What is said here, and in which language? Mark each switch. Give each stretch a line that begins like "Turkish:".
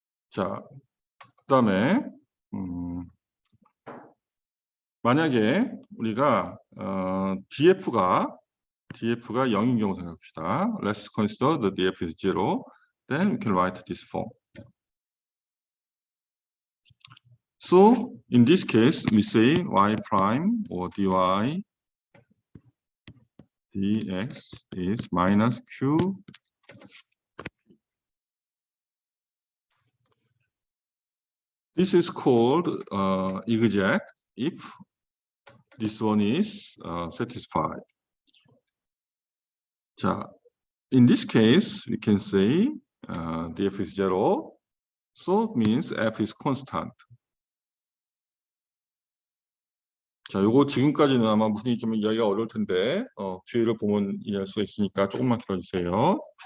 Korean: 자, 그다음에 만약에 우리가 DF가 0인 경우 생각합시다.
English: Let's consider the DF is 0. Then we can write this form. So in this case, we say y prime or dy dx is minus q. This is called exact if this one is satisfied. 자, in this case, we can say df is 0. So it means f is constant.
Korean: 자, 요거 지금까지는 아마 무슨 좀 이야기가 어려울 텐데 뒤를 보면 이해할 수가 있으니까 조금만 기다려주세요.